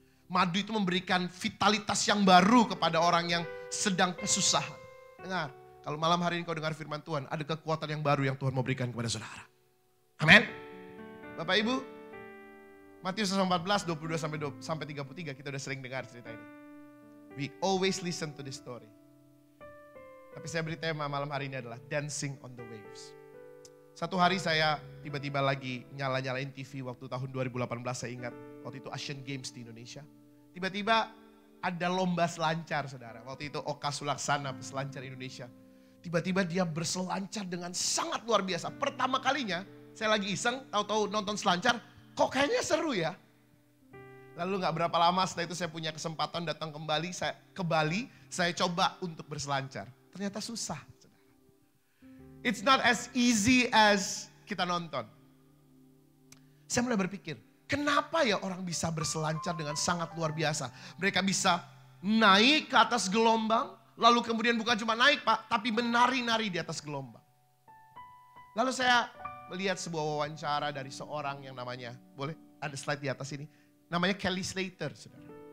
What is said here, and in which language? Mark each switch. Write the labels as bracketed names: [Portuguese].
[Indonesian] Madu itu memberikan vitalitas yang baru kepada orang yang sedang kesusahan. Dengar, kalau malam hari ini kau dengar firman Tuhan, ada kekuatan yang baru yang Tuhan mau berikan kepada saudara. Amin. Bapak Ibu, Matius 14, 22 sampai 33 kita udah sering dengar cerita ini. [English] We always listen to this story. [Indonesian] Tapi saya beri tema malam hari ini adalah Dancing on the Waves. Satu hari saya tiba-tiba lagi nyala-nyalain TV waktu tahun 2018, saya ingat. Waktu itu Asian Games di Indonesia. Tiba-tiba ada lomba selancar, saudara. Waktu itu Oka Sulaksana, peselancar Indonesia. Tiba-tiba dia berselancar dengan sangat luar biasa. Pertama kalinya, saya lagi iseng, tahu-tahu nonton selancar, kok kayaknya seru ya. Lalu gak berapa lama setelah itu saya punya kesempatan datang kembali ke Bali, saya coba untuk berselancar. Ternyata susah, saudara. [English] It's not as easy as [Indonesian] kita nonton. Saya mulai berpikir, kenapa ya orang bisa berselancar dengan sangat luar biasa? Mereka bisa naik ke atas gelombang, lalu kemudian bukan cuma naik Pak, tapi menari-nari di atas gelombang. Lalu saya melihat sebuah wawancara dari seorang yang namanya, boleh ada slide di atas ini, namanya Kelly Slater, saudara.